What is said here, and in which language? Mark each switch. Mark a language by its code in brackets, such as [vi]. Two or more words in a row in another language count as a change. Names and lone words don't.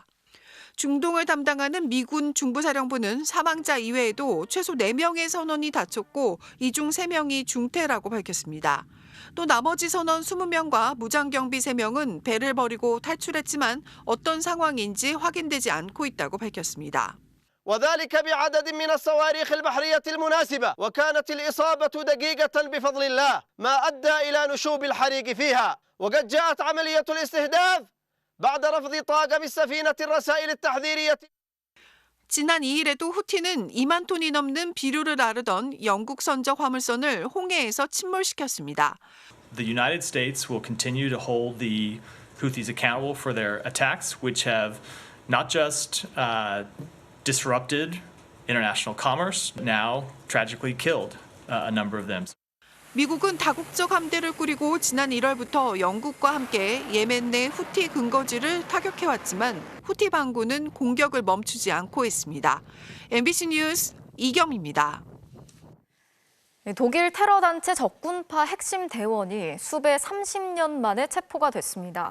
[ko] 중동을 담당하는 미군 중부사령부는 사망자 이외에도 최소 4명의 선원이 다쳤고 이 중 3명이 중태라고 밝혔습니다. 또 나머지 선원 20명과 무장경비 3명은 배를 버리고 탈출했지만 어떤 상황인지 확인되지 않고 있다고 밝혔습니다. [ar] وذلك بعدد من الصواريخ البحرية المناسبة وكانت الإصابة دقيقة بفضل الله ما أدى إلى نشوب الحريق فيها وقد جاءت عملية الاستهداف بعد رفض طاقم السفينة الرسائل التحذيرية. [ko] 지난 2일에도 후티는 2만 톤이 넘는 비료를 나르던 영국 선적 화물선을 홍해에서 침몰시켰습니다. [en] The United States will continue to hold the Houthis accountable for their attacks, which have not just disrupted international commerce, now tragically killed a number of them. [ko] 미국은 다국적 함대를 꾸리고 지난 1월부터 영국과 함께 예멘 내 후티 근거지를 타격해왔지만 후티 반군은 공격을 멈추지 않고 있습니다. MBC 뉴스 이경입니다. 독일 테러 단체 적군파 핵심 대원이 수배 30년 만에 체포가 됐습니다.